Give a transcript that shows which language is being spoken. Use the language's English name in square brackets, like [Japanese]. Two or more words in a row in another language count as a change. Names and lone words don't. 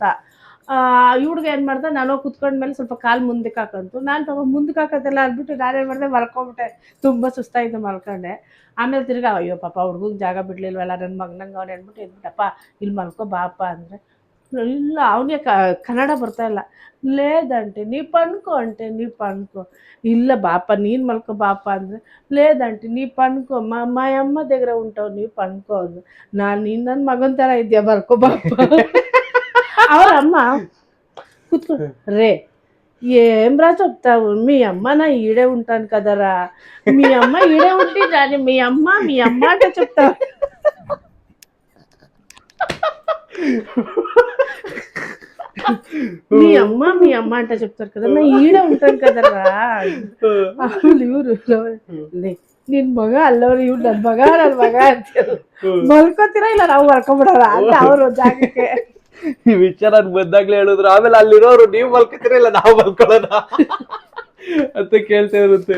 [Kannada] ಈ ಹುಡುಗ ಏನು ಮಾಡ್ದೆ, ನಾನು ಕುತ್ಕೊಂಡ್ಮೇಲೆ ಸ್ವಲ್ಪ ಕಾಲು ಮುಂದಕ್ಕೆ ಹಾಕಂತು. ನಾನು ಪಾಪ ಮುಂದಕ್ಕೆ ಹಾಕೋದೆಲ್ಲ ಅಂದ್ಬಿಟ್ಟು ನಾನೇನು ಮಾಡಿದೆ, ಮಲ್ಕೊಂಬಿಟ್ಟೆ. ತುಂಬ ಸುಸ್ತಾಯಿದ್ದು ಮಲ್ಕೊಂಡೆ. ಆಮೇಲೆ ತಿರ್ಗಾ ಅಯ್ಯೋ ಪಾಪ ಹುಡುಗಂಗೆ ಜಾಗ ಬಿಡಲಿಲ್ವಲ್ಲ, ನನ್ನ ಮಗನಂಗೆ ಅವ್ನು ಅಂದ್ಬಿಟ್ಟು ಎದ್ಬಿಟ್ಟಪ್ಪ ಇಲ್ಲಿ ಮಲ್ಕೋ ಬಾಪ ಅಂದರೆ. ಇಲ್ಲ, ಅವನಿಗೆ ಕನ್ನಡ ಬರ್ತಾಯಿಲ್ಲ. [Telugu] లేదంటే నీ పనుకో అంటే నీ పనుకో. [Kannada] ಇಲ್ಲ ಬಾಪ ನೀನು ಮಲ್ಕೋ ಬಾಪ ಅಂದರೆ, [Telugu] లేదంటే నీ పనుకో, మా అమ్మ దగ్గర ఉంటావు నీ పనుకో ಅಂದು. ನಾನು ನೀನು ನನ್ನ ಮಗನ ಥರ ಇದೆಯಾ, ಮಲ್ಕೋ ಬಾಪ. ಅವ್ರ అమ్మ కూర్చో రే ఏమ్రా చెప్తావు, మీ అమ్మ నా ఈడే ఉంటాను కదరా, మీ అమ్మ ఈడే ఉంటే దాన్ని మీ అమ్మ అంటే చెప్తావు. మీ అమ్మ అంటే చెప్తారు కదా, నా ఈడే ఉంటాను కదరా. [Kannada] ಇವರು ನಿನ್ ಮಗ ಅಲ್ಲವ್ರು, ಇವ್ರು ನನ್ನ ಮಗ ಅಂತೀರು. ಮಲ್ಕೋತೀರ ಇಲ್ಲ ನಾವು ಮಲ್ಕೊಂಬಿಡೋಣ ಅಂತ ಅವರು ಜಾಗಕ್ಕೆ. ಈ ವಿಚಾರ ಬಂದಾಗ್ಲೇ ಹೇಳಿದ್ರು. ಆಮೇಲೆ ಅಲ್ಲಿರೋರು ನೀವು ಮಲ್ಕೋತೀರ ಇಲ್ಲ ನಾವು ಮಲ್ಕೊಳ್ಳೋಣ ಅಂತ ಕೇಳ್ತಾ ಇರುತ್ತೆ.